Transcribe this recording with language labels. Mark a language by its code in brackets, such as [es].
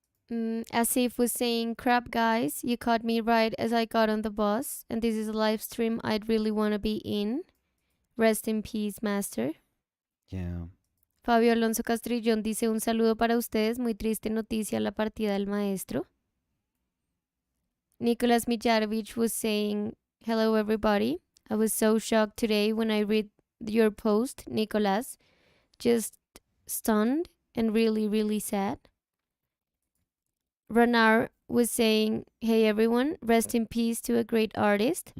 [en] Asif was saying, "Crap, guys, you caught me right as I got on the bus, and this is a live stream I'd really want to be in. Rest in peace, master." Yeah. [es] Fabio Alonso Castrillón dice, un saludo para ustedes, muy triste noticia la partida del maestro. [en] Nicholas Mijarovich was saying, hello everybody. I was so shocked today when I read your post, Nicholas. Just stunned and really sad. Ranar was saying, hey everyone, rest in peace to a great artist.